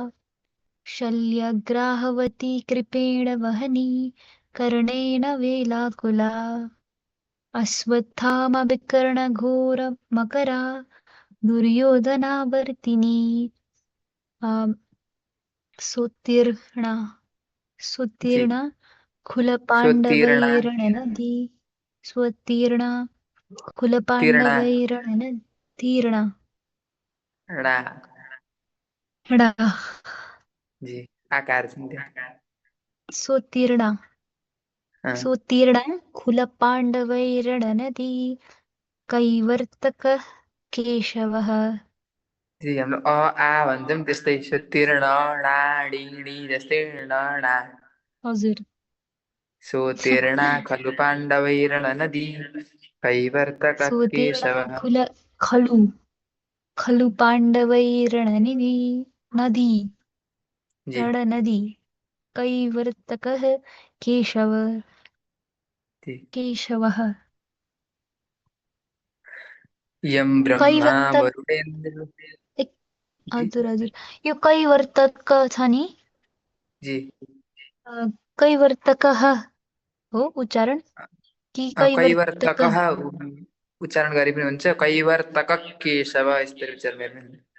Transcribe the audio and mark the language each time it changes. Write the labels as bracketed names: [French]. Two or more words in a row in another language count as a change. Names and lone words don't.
[Sanskrit] शल्यग्राहवती कृपेण वहनी कर्णेन वेलाकुला अश्वत्थामा विकर्णघोरमकरा दुर्योधनावर्तिनी सुतीर्णा सुतीर्णा खुलपाण्डवैरणनदी स्वतीर्णा खुलपाण्डवैरणनदीर्णा णा णा [Nepali] जी आकार छन् त्यो [Sanskrit] सोत्तीर्णा सोत्तीर्णा खुलपाण्डवैरणनदी कैवर्तकः केशवः [Nepali] जी हाम्रो अ आ भन्छौँ त्यस्तै सोत्तीर्ण णा डिडी जस्तै णा हजुर [Sanskrit] सोत्तीर्णा खलु पाण्डवैरणनदी कैवर्तकः सोत्तीर्णा केशवः खलु पाण्डवैरणनदी नदी [Nepali] जी [Sanskrit] रणनदी कैवर्तकः केशव [Nepali] ठीक। [Sanskrit] केशवः यम ब्रह्मा कैवर्तक वरुणेन्द्र। [Nepali] एक जी हजुर हजुर यो कैवर्तक छ नि जी। कैवर्तकः हो उच्चारण कि कैवर्तक कैवर्तकः उच्चारण गरे पनि हुन्छ, [Sanskrit] कैवर्तक केशव [Nepali] यसरी उच्चारण गरे पनि हुन्छ।